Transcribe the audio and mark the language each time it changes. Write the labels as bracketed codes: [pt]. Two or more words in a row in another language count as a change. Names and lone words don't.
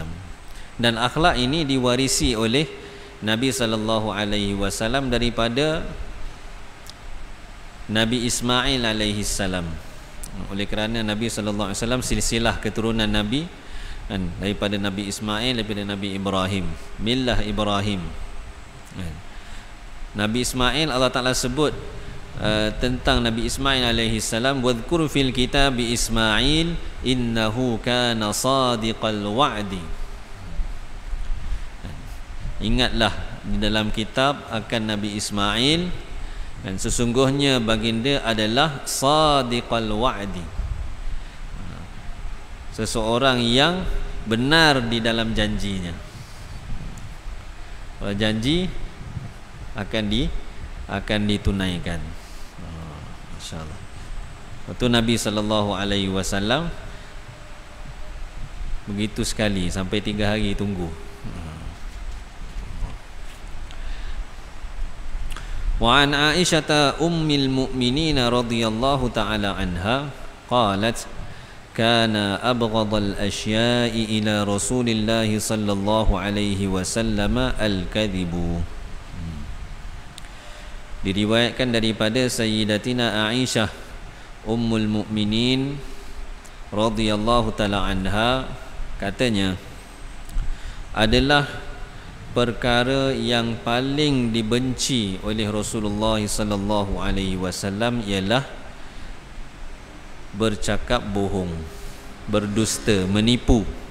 [ms] Dan akhlak ini diwarisi oleh Nabi [ar] صلى الله عليه وسلم [ms] daripada Nabi Ismail [ar] عليه السلام. [ms] Oleh kerana Nabi [ar] صلى الله عليه وسلم [ms] silsilah keturunan Nabi, kan, daripada Nabi Ismail, daripada Nabi Ibrahim, millah Ibrahim. Nabi Ismail, Allah Taala sebut tentang Nabi Ismail [ar] عليه السلام, واذكر في الكتاب إسماعيل إنه كان صادق الوعد. [ms] Ingatlah di dalam kitab akan Nabi Ismail, dan sesungguhnya baginda adalah [ar] صادق الوعد, [ms] seseorang yang benar di dalam janjinya. Kalau janji akan ditunaikan. Masya-Allah. Waktu Nabi [ar] صلى الله عليه وسلم [ms] begitu sekali sampai 3 hari tunggu. [ar] وعن عائشة أم المؤمنين رضي الله تعالى عنها قالت كان أبغض الأشياء إلى رسول الله صلى الله عليه وسلم الكذب. [ms] Diriwayatkan daripada Sayyidatina Aisyah [ar] أم المؤمنين رضي الله تعالى عنها, [ms] katanya adalah perkara yang paling dibenci oleh Rasulullah [ar] صلى الله عليه وسلم [ms] ialah bercakap bohong, berdusta, menipu.